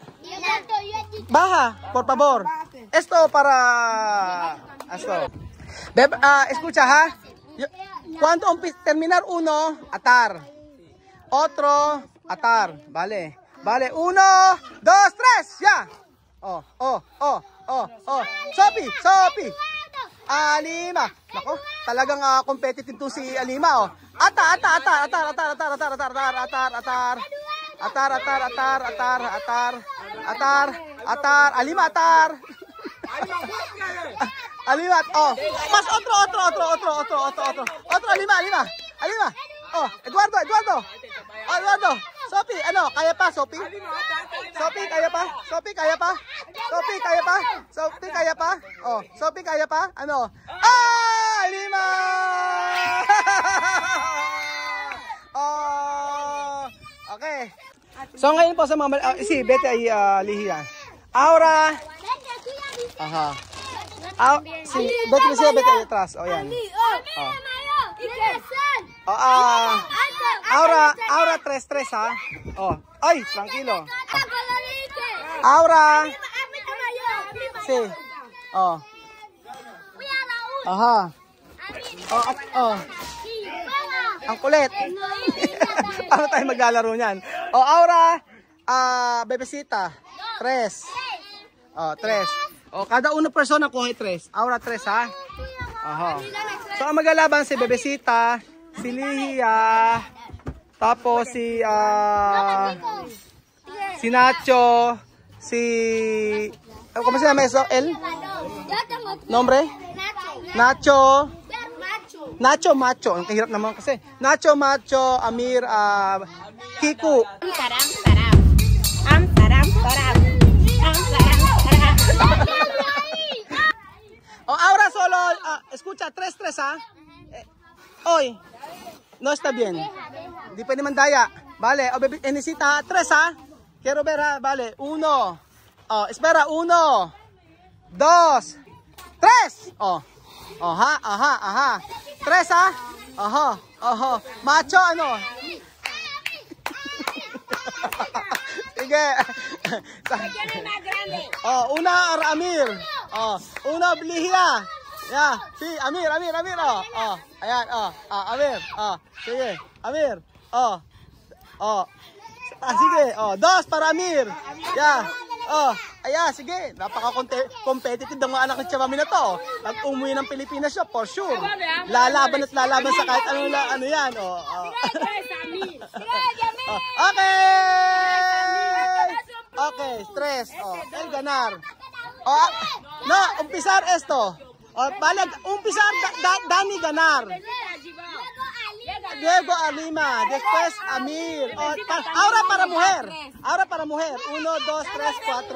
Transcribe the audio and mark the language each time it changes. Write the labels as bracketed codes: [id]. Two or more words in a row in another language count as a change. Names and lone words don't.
[es] Baja, por favor. Esto para... Esto. Escucha, ha. Cuando terminar uno, atar. Otro, atar. Vale. 1, 2, 3, ya. Oh. Sophie. Alima. [tl] Nako, talagang competitive to si Alima, oh. [es] Atar. Alima, atar. Alima, oh. Mas otro. Otro, Alima. Oh, Eduardo. [tl] Sophie, ano, kaya pa, Sophie? Sophie, kaya pa? Oh, Sophie, kaya pa? Ano? Alima! Oh, okay. So ngayon po sa mga si Betty ay lihiya. [es] Ahora. Aha. Si Betty atrás. Oh, yan. Ahora 3, ha. Oh. Ay, tranquilo. Ahora. Sí. Oh. Aha. [tl] Oh. Ang kulit. Paano tayo maglalaro niyan? [es] Oh, ahora bebesita. 3. Oh, 3. [tl] Oh, kada [es] una persona [tl] kuha 3. [es] Ahora 3, ha. [tl] Aha. So ang maglalaban si Bebesita, si Lihia, tapos si Nacho, [es] ¿cómo se llama eso? ¿El nombre? Nacho Macho. [tl] Ang hirap naman kasi. Nacho Macho, Amir, Kiku. [es] Oh, ahora solo, escucha, 3, ha. Hoy, no está bien. [tl] Hindi pwede mandaya. [es] Vale, necesita 3, ha. Quiero ver, ha. Vale, 1. Oh, espera, 1, 2, 3. Oh, aha. 3, ha. Aha. Macho, [tl] ano? Sige. [es] Oh, una Amir. Oh, una Lihia. Ya, sí, Amir. [tl] Oh, ayan, Amir. Sige, Amir. Sige. 2 para Amir. Ya. Ayan, sige. Napaka-competitive ng mga anak ng Chamami na to. Pag umuwi ng Pilipinas siya, [en] for sure. [tl] Lalaban sa kahit ano yan. Okay, stress. [es] El ganar. No, umpizar esto. Umpizar Dani ganar. Diego Alima, después Amir. Ahora para mujer. 1, 2, 3, 4.